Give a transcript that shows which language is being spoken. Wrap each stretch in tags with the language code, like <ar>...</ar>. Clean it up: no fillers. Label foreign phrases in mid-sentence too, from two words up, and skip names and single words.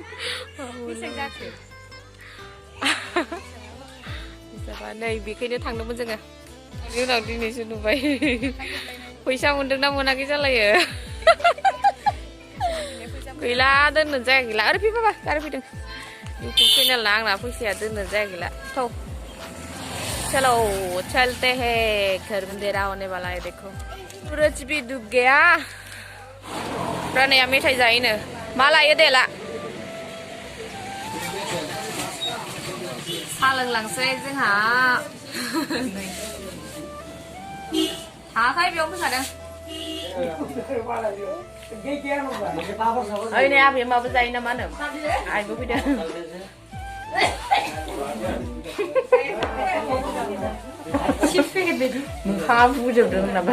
<brx>नै बेखायनो थांदोंमोन जोङो बेनि उनाव दिनैसो नुबाय फैसा मोनदोंना मोनाखै जालायो गैला दोननो जाया गैला आरो फैबाबा गारि फैदों इउटुब चेनेल ना आंना फैसाया दोननो जाया गैला थौ</brx> <hi>चलो चलते हैं घर अंधेरा होने वाला है देखो सूरज भी डूब गया</hi> <brx>रानाया मेथाइ जायोनो मा लायो दे ला सा लोंलांसै जोंहा थाङाखै बेयाव फैखादों ओइ नै आबैया माबा जायो ना मा होनो आइबो फैदों मोखाङा बुजोबदों नामा</brx>